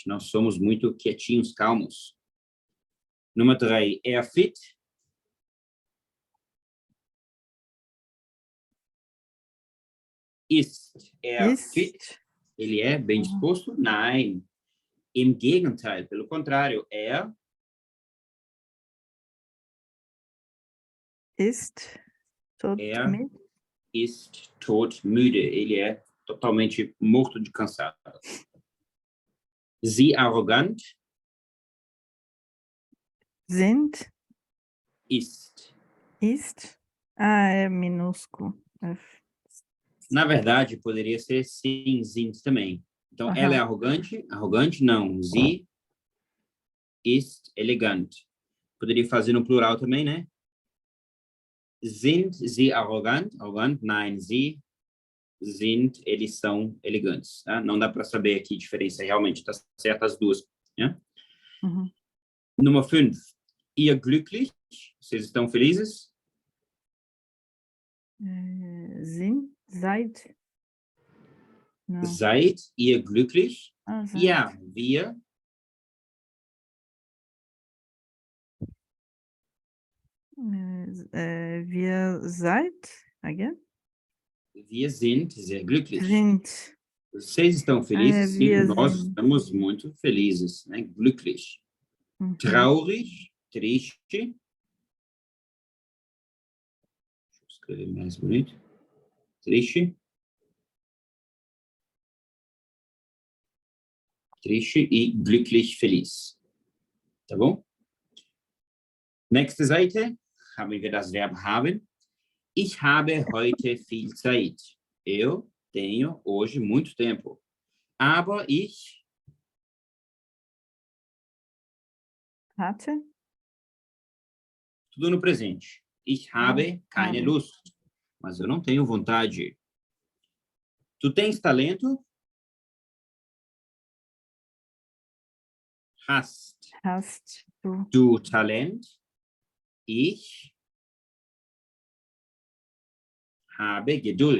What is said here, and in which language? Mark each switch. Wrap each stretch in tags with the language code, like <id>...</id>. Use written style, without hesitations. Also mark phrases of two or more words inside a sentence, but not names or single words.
<pt>Nós somos muito quietinhos, calmos. Número 3.</pt> <de>Fit. Ist Ist.</de> <pt>fit? Ele é bem disposto?</pt> <de>Nein. Im Gegenteil,</de> <pt>pelo contrário,</pt> <de>Ist. Tot mit. ist todmüde.</de> <pt>Ele é totalmente morto de cansado.</pt> <de>Sie arrogant? Sind. Ist. Ist.</de> <pt>Ah, é minúsculo. Na verdade, poderia ser sim, sind também. Então, ela é arrogante? Arrogante, não.</pt> <de>Sie ist elegant.</de> <pt>Poderia fazer no plural também, né?</pt> <de>Sind sie arrogant? Arrogant? Nein, sie sind,</de> <pt>eles são elegantes. Tá? Não dá para saber aqui a diferença. Realmente, está certo as duas. Né? Uhum. Número 5.</pt> <de>Ihr glücklich?</de> <pt>Vocês estão felizes?</pt> <de>Sind. Seid.</de> <pt>Não.</pt> <de>Seid ihr glücklich? Ah, seid. Ja, wir. Wir seid. Again? Wir sind sehr glücklich. Sind.</de> <pt>Vocês estão felizes? Sim,</pt> <de>wir</de> <pt>nós</pt> <de>sind.</de> <pt>estamos muito felizes, né?</pt> <de>Glücklich. Uhum. Traurig, triste.</de> <pt>Deixa eu escrever mais bonito. Triste. Triste e glücklich, feliz. Tá bom?</pt> <de>Nächste Seite haben wir das Verb haben. Ich habe heute viel Zeit.</de> <pt>Eu tenho hoje muito tempo.</pt> <de>Aber ich Hatte.</de> <pt>tudo no presente.</pt> <de>Ich habe keine Lust.</de> <pt>Mas eu não tenho vontade. Tu tens talento?</pt> <de>Hast du Talent? Ich habe Geduld.</de>